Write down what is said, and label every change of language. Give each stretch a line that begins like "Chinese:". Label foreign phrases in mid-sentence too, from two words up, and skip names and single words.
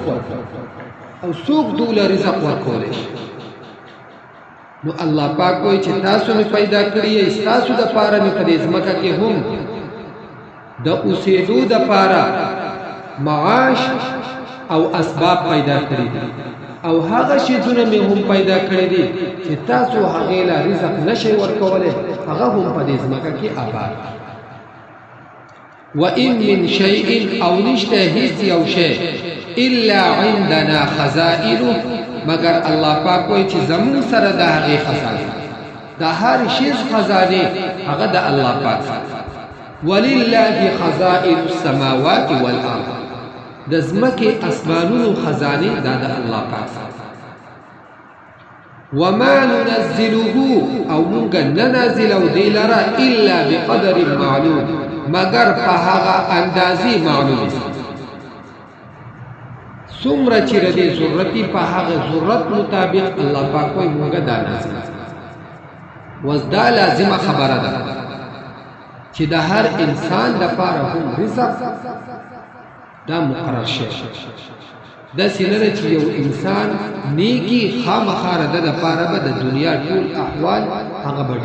Pashto: ورکوي او څوک دوله رزق ورکولی شي نو الله پاک وایي چې تاسو مې پیدا کړي یې ستاسو دپاره مې په دې ځمکه کې هم د اوسېدو دپاره معاش او اسباب پیدا کړي دي او هغه شیزونه مې هم پیدا کړي دي چې تاسو هغې له رزق نشئ ورکولی هغه هم په دې ځمکه کې آباد
Arabic: وَإِن مِّن شَيْءٍ
Pashto: او نشته هیڅ یو شی
Arabic: الا عندنا خزائنه
Pashto: مگر الله پاک وایي چې زمون سره د هغې خزانه د هر شیز خزانې هغه د الله پاک
Arabic: ولله خزائن السماوات والارض
Pashto: د ځمکې اسمانونو خزانې دا د الله پاک
Arabic: وما ننزله
Pashto: او مونږ نه نازلو دې لره
Arabic: الا بقدر معلوم
Pashto: مگر په هغه اندازې معلومې څومره چې د دې ضرورتي په هغه ضرورت مطابق الله پاک وایي مونږ دا نازل وس دا لازمه خبره ده چې د هر انسان دپاره هم رزق دا مقرر شوی داسې نه ده چې یو انسان نیکي خامخا د ده دپاره به د دنیا ټول احوال هغه به